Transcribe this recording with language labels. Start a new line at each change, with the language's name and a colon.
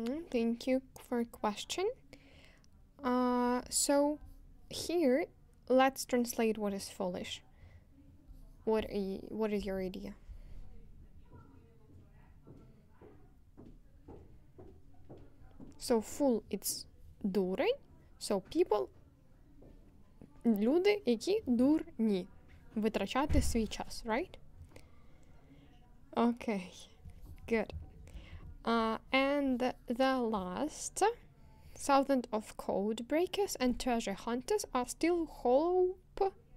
English: Thank you for question. So here, let's translate what is foolish. What is your idea? So fool, it's
Ukrainian: дурень.
English: So people,
Ukrainian: люди, які дурні. Витрачати свій час,
English: right? Okay, good. And the last, thousands of code breakers and treasure hunters are still hope.